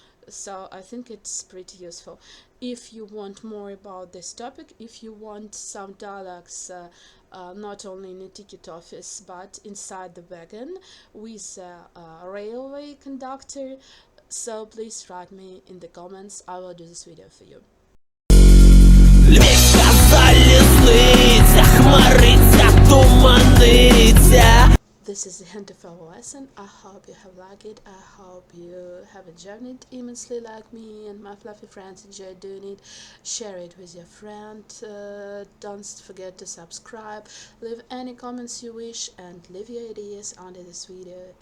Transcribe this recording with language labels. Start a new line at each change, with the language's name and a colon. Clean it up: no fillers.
English: So I think it's pretty useful. If you want more about this topic, if you want some dialogues not only in the ticket office but inside the wagon with a railway conductor, so please write me in the comments. I will do this video for you.
Ukrainian: Львівська залізниця, хмариться, туманиться.
English: This is the end of our lesson. I hope you have liked it. I hope you have enjoyed it immensely like me and my fluffy friends enjoy doing it. Share it with your friend. Don't forget to subscribe. Leave any comments you wish and leave your ideas under this video.